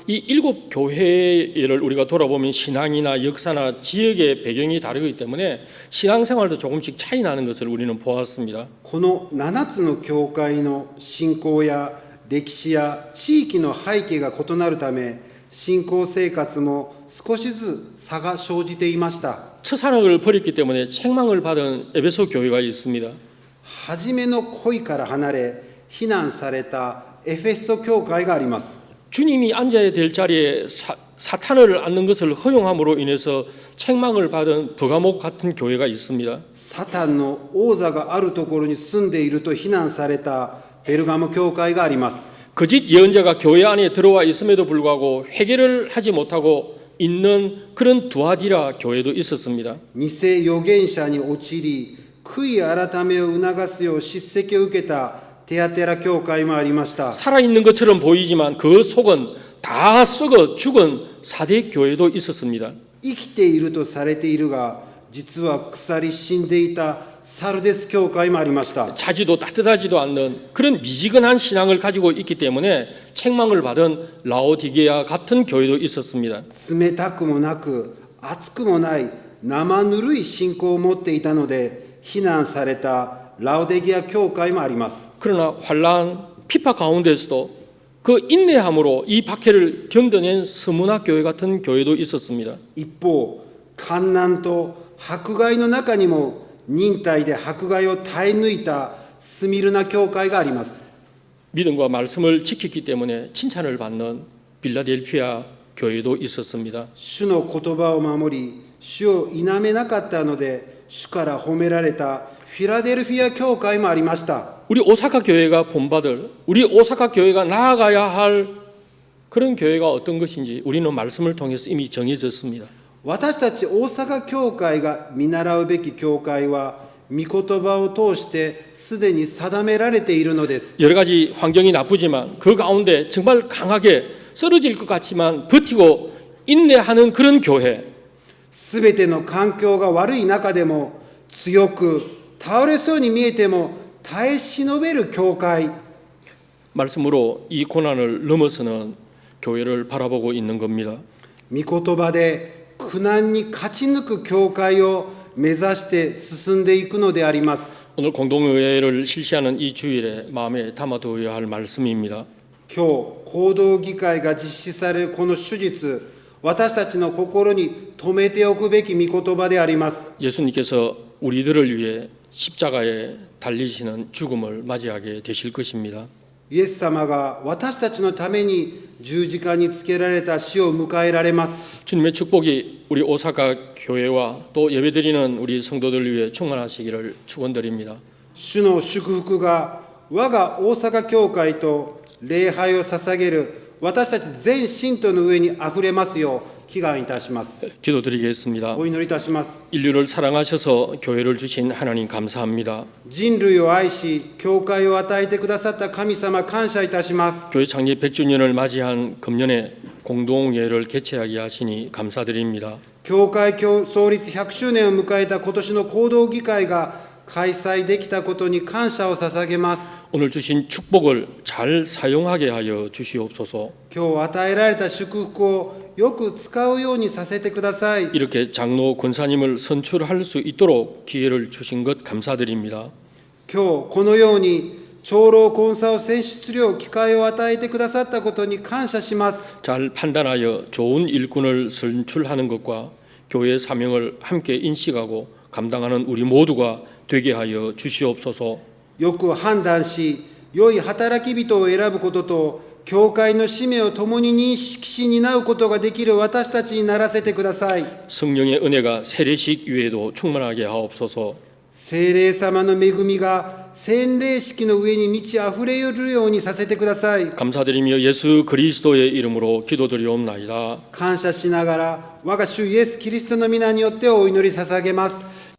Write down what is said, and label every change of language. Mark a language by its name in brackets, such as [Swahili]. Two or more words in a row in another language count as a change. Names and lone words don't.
[Korean] 이 7교회를 우리가 돌아보면 신앙이나 역사나 지역의 배경이 다르기 때문에 신앙생활도 조금씩 차이 나는 것을 우리는 보았습니다. [Japanese] この7つの教会の信仰や歴史や地域の背景が異なるため信仰生活も少しずつ差が生じていました。 [Korean] 첫사랑을 버렸기 때문에 책망을 받은 에베소 교회가 있습니다. [Japanese] 初めの恋から離れ非難されたエフェソ教会があります。 [Korean] 주님이 앉아야 될 자리에 사탄을 앉는 것을 허용함으로 인해서 책망을 받은 버가목 같은 교회가 있습니다. [Japanese] サタンの王座があるところに住んでいると非難されたペルガモ教会があります。 [Korean] 거짓 예언자가 교회 안에 들어와 있음에도 불구하고 회개를 하지 못하고 있는 그런 두아디라 교회도 있었습니다. [Japanese] 偽預言者に陥り悔い改めを促すよう叱責を受けたテアテラ教会もありました。 [Korean] 살아있는 것처럼 보이지만 그 속은 다 썩어 죽은 사대 교회도 있었습니다. [Japanese] 生きているとされているが実は腐り死んでいたサルデス教会もありました。 [Korean] 차지도 따뜻하지도 않는 그런 미지근한 신앙을 가지고 있기 때문에 책망을 받은 라오디게아 같은 교회도 있었습니다. [Japanese] 冷たくもなく熱くもない生ぬるい信仰を持っていたので非難されたラオデギア教会もあります。 [Korean] 그러나 환란, 피파 가운데서도 그 인내함으로 이 박해를 견뎌낸 스무나 교회 같은 교회도 있었습니다. [Japanese] 一方、患難と迫害の中にも忍耐で迫害を耐え抜いたスミルナ教会があります。 [Korean] 믿음과 말씀을 지켰기 때문에 칭찬을 받는 빌라델피아 교회도 있었습니다. [Japanese] 主の言葉を守り、主を否めなかったので、主から褒められたフィラデルフィア教会もありました。 [Korean] 우리 오사카 교회가 본받을, 우리 오사카 교회가 나아가야 할 그런 교회가 어떤 것인지 우리는 말씀을 통해서 이미 정해졌습니다. [Japanese] 私たち大阪教会が見習うべき教会は、御言葉を通してすでに定められているのです。 [Korean] 여러 가지 환경이 나쁘지만 그 가운데 정말 강하게 쓰러질 것 같지만 버티고 인내하는 그런 교회. [Japanese] すべての環境が悪い中でも強く倒れそうに見えても耐え忍べる教会。 [Korean] 말씀으로 이 고난을 넘어서는 교회를 바라보고 있는 겁니다. [Japanese] 御言葉で苦難に勝ち抜く教会を目指して進んでいくのであります。 [Korean] 오늘 공동의회를 실시하는 이 주일에 마음에 담아두어야 할 말씀입니다. [Japanese] 今日行動議会が実施されるこの手術、私たちの心に留めておくべき御言葉であります。 [Korean] 예수님께서 우리들을 위해 십자가에 달리시는 죽음을 맞이하게 되실 것입니다. [Japanese] イエス様が私たちのために十字架につけられた死を迎えられます。 [Korean] 주님의 축복이 우리 오사카 교회와 또 예배드리는 우리 성도들 위해 충만하시기를 축원드립니다. [Japanese] 主の祝福が我が大阪教会と礼拝を捧げる私たち全信徒の上にあふれますよう祈願いたします。 [Korean] 기도드리겠습니다. [Japanese] お祈りいたします。 [Korean] 인류를 사랑하셔서 교회를 주신 하나님 감사합니다. [Japanese] 人類を愛し教会を与えてくださった神様感謝いたします。 [Korean] 교회 창립 100주년을 맞이한 금년에 공동회를 개최하게 하시니 감사드립니다. [Japanese] 教会創立100周年を迎えた今年の行動議会が開催できたことに感謝を捧げます。 [Korean] 오늘 주신 축복을 잘 사용하게 하여 주시옵소서. [Japanese] 今日与えられた祝福をよく使うようにさせてください。 [Korean] 이렇게 장로 권사님을 선출할 수 있도록 기회를 주신 것 감사드립니다. [Japanese] 今日このように長老コンサを選出する機会を与えてくださったことに感謝します。 [Korean] 잘 판단하여 좋은 일꾼을 선출하는 것과 교회의 사명을 함께 인식하고 감당하는 우리 모두가 되게 하여 주시옵소서. [Japanese] よく判断し、良い働き人を選ぶことと、教会の使命を共に認識し担うことができる私たちにならせてください。 [Korean] 성령의 은혜가 세례식 위에도 충만하게 하옵소서. [Japanese] 聖霊様の恵みが洗礼式の上に満ち溢れるようにさせてください。 [Korean] 감사드리며 예수 그리스도의 이름으로 기도드리옵나이다. [Japanese] 感謝しながら、我が主イエス・キリストの皆によってお祈り捧げます。